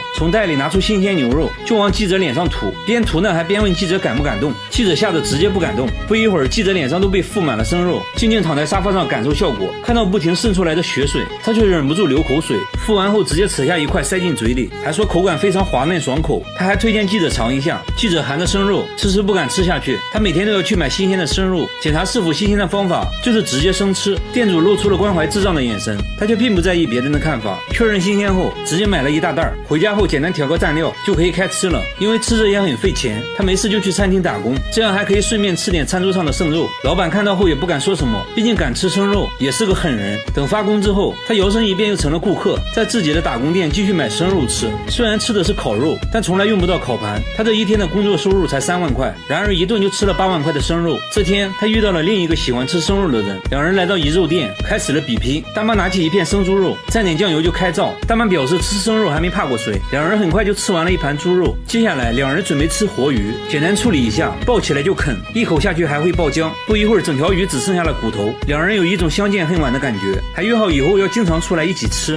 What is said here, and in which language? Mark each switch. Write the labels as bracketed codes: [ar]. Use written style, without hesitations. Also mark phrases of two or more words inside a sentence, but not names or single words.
[zh] 從袋裡拿出新鮮牛肉，就往記者臉上塗，邊塗呢還邊問記者敢不敢動。記者嚇得直接不敢動。不一會兒，記者臉上都被敷滿了生肉，靜靜躺在沙發上感受效果。看到不停滲出來的血水，他卻忍不住流口水。敷完後直接扯下一塊塞進嘴裡，還說口感非常滑嫩爽口。他還推薦記者嘗一下。記者含着生肉遲遲不敢吃下去，他每天都要去買新鮮的生肉，檢查是否新鮮的方法就是直接生吃。店主露出了關懷智障的眼神，他卻並不在意別人的看法。確認新鮮後，直接買了一大袋，回家後簡單調個蘸料就可以開吃了。因為吃着也很費錢，他沒事就去餐廳打工，這樣還可以順便吃點餐桌上的剩肉。老板看到後也不敢說什麼，畢竟敢吃生肉也是個狠人。等發工之後， 後，他摇身一變又成了顧客，在自己的打工店繼續買生肉吃。雖然吃的是烤肉，但從來用不到烤盤。他這一天的工作收入才3萬塊，然而一頓就吃了8萬塊的生肉。這天他遇到了另一個喜歡吃生肉的人，兩人來到一肉店，開始了比拼。大媽拿起一片生豬肉，蘸點醬油就開造。大媽表示吃生肉還沒怕過誰，兩人很快就吃完了一盤豬肉。接下來兩人準備吃活魚，簡單處理一下，抱起來就啃，一口下去還會爆漿。不一會兒，整條魚只剩下了骨頭。兩人有一種相見恨晚的感覺，還約好以後要經常出來一起吃。